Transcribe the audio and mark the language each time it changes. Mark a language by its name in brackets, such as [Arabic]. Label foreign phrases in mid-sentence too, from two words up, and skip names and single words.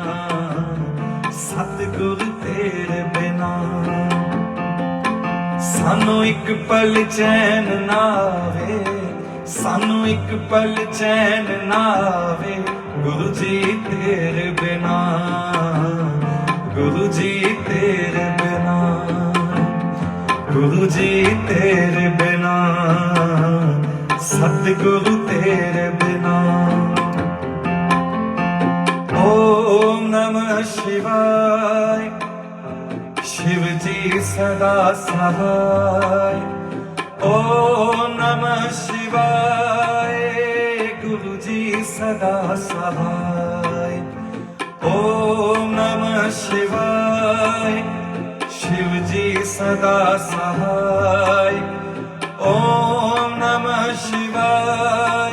[Punjabi] ਸਤਿਗੁਰੂ ਤੇਰੇ ਬਿਨਾ ਸਾਨੂੰ ਇੱਕ ਪਲ ਚੈਨ ਨਾ ਆਵੇ, ਸਾਨੂੰ ਇੱਕ ਪਲ ਚੈਨ ਨਾ ਆਵੇ, ਗੁਰੂ ਜੀ ਤੇਰੇ ਬਿਨਾ, ਗੁਰੂ ਜੀ ਤੇਰੇ ਬਿਨਾ, ਗੁਰੂ ਜੀ ਤੇਰੇ ਬਿਨਾ, ਸਤਿਗੁਰੂ ਤੇਰੇ ਬਿਨਾ। [Hindi] ओम नमः शिवाय, शिव जी सदा सहाय, ओम नमः शिवाय, गुरु जी सदा सहाय, ओम नमः शिवाय, शिव जी सदा सहाय, ओम नमः शिवाय,